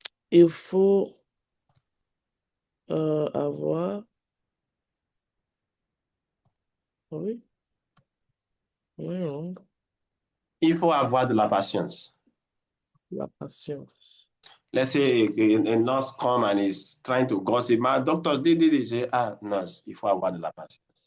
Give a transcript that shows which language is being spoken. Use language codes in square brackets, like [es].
[fr] Il faut avoir, oui, oui, wrong, Il faut avoir de la patience. la patience. [en] Let's say a nurse come and is trying to gossip. My doctors did it. Say, nurse, [fr] il faut avoir de la patience.